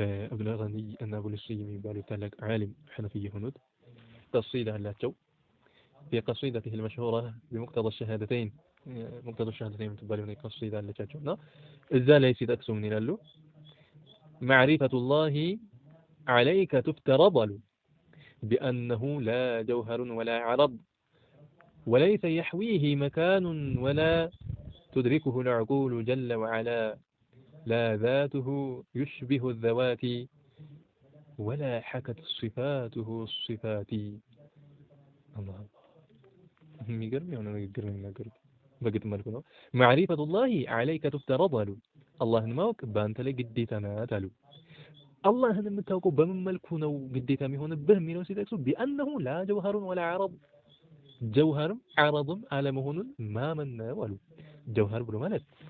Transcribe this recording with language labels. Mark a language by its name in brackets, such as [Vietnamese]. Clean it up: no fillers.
[Amharic] عبد الغني النابلسي የሚባሉት ታላቅ ዓሊም ሐነፊ የሆኑት قصيدة አላቸው [Arabic] في قصيدته المشهورة بمقتضى الشهادتين مقتضى الشهادتين [Amharic] የምትባለው قصيدة አለቻቸው እና እዛ ላይ ሲጠቅሱ ምን ይላሉ? [Arabic] معرفة الله عليك تفترض بأنه لا جوهر ولا عرض وليس يحويه مكان ولا تدركه العقول جل وعلا لا ذاته يشبه الذوات ولا حكت صفاته الصفات. [Amharic] الله የሚገርም የሆነ ንግግር ነው የሚናገሩት። በግጥም መልኩ ነው። [Arabic] معرفة الله عليك تفترض [Amharic] አሉ። አላህን ማወቅ በአንተ ላይ ግዴታ ናት አሉ። አላህን የምታውቀው በምን መልኩ ነው ግዴታ የሚሆንብህ የሚለው ሲጠቅሱ [Arabic] بأنه لا جوهر ولا عرض [Amharic] ጀውሃርም ዓረድም አለመሆኑን ማመን ነው አሉ። ጀውሃር ብሎ ማለት